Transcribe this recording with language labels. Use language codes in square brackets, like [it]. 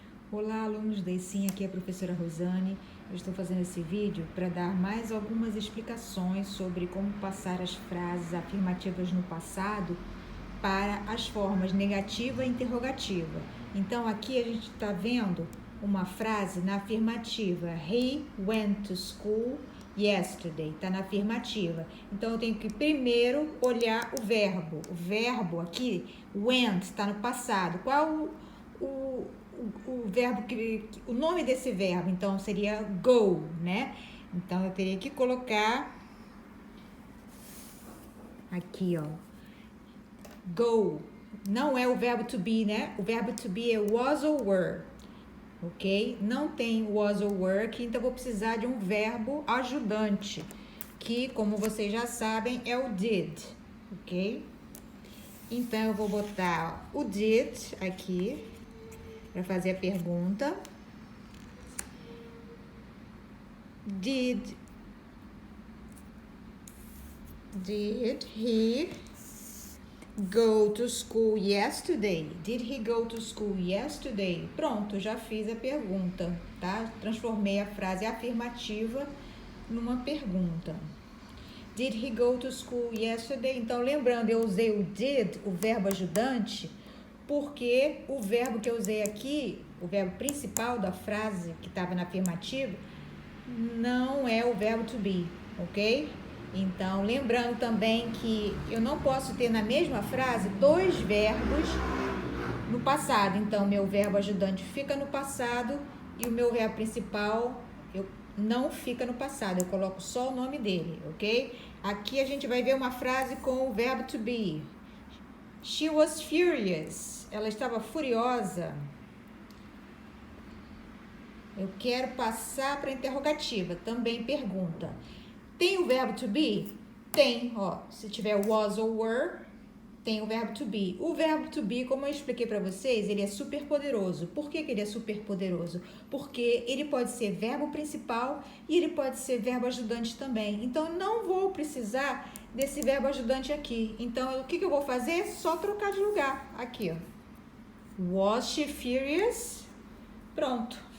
[pt] Olá, alunos da ESIM, aqui é a professora Rosane. Eu estou fazendo esse vídeo para dar mais algumas explicações sobre como passar as frases afirmativas no passado para as formas negativa e interrogativa. Então, aqui a gente está vendo uma frase na afirmativa. [en] He went to school yesterday. [pt] Está na afirmativa. Então, eu tenho que primeiro olhar o verbo. O verbo aqui, went, está no passado. Qual o verbo o nome desse verbo? Então, seria go, né? Então, eu teria que colocar aqui, ó. Go. Não é o verbo to be, né? O verbo to be é was or were, ok? Não tem was or were aqui, então vou precisar de um verbo ajudante, que, como vocês já sabem, é o did, ok? Então, eu vou botar o did aqui para fazer a pergunta. [en] Did he go to school yesterday? Did he go to school yesterday? [pt] Pronto, já fiz a pergunta, tá? Transformei a frase afirmativa numa pergunta. [en] Did he go to school yesterday? [pt] Então, lembrando, eu usei o did, o verbo ajudante, porque o verbo que eu usei aqui, o verbo principal da frase que estava na afirmativa, não é o verbo to be, ok? Então, lembrando também que eu não posso ter na mesma frase dois verbos no passado. Então, meu verbo ajudante fica no passado e o meu verbo principal não fica no passado. Eu coloco só o nome dele, ok? Aqui a gente vai ver uma frase com o verbo to be. [en] She was furious. [pt] Ela estava furiosa. Eu quero passar para a interrogativa. Também pergunta. Tem o verbo to be? Tem, ó. Se tiver was ou were, tem o verbo to be. O verbo to be, como eu expliquei para vocês, ele é super poderoso. Por que ele é super poderoso? Porque ele pode ser verbo principal e ele pode ser verbo ajudante também. Então, eu não vou precisar desse verbo ajudante aqui. Então, o que eu vou fazer? Só trocar de lugar. Aqui, ó. [en] Was she furious? [pt] Pronto.